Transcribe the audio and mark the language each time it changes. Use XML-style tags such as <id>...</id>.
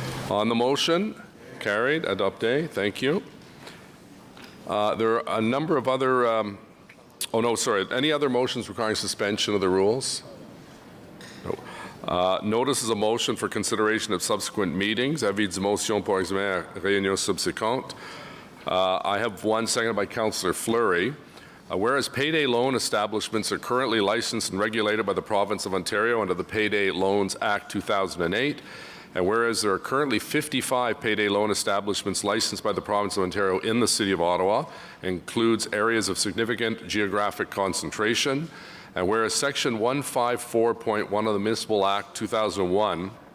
<en>On the motion, carried.</en> <fr>Adopté.</fr> <en>Thank you. There are a number of other oh, no, sorry. Any other motions requiring suspension of the rules? No. Notice is a motion for consideration of subsequent meetings.</en> <fr>Avis de motion pour examen à réunion subséquente.</fr> <en>I have one seconded by Councillor Fleury. Whereas payday loan establishments are currently licensed and regulated by the Province of Ontario under the Payday Loans Act 2008, and whereas there are currently 55 payday loan establishments licensed by the Province of Ontario in the City of Ottawa, includes areas of significant geographic concentration, and whereas Section 154.1 of the Municipal Act 2001</en>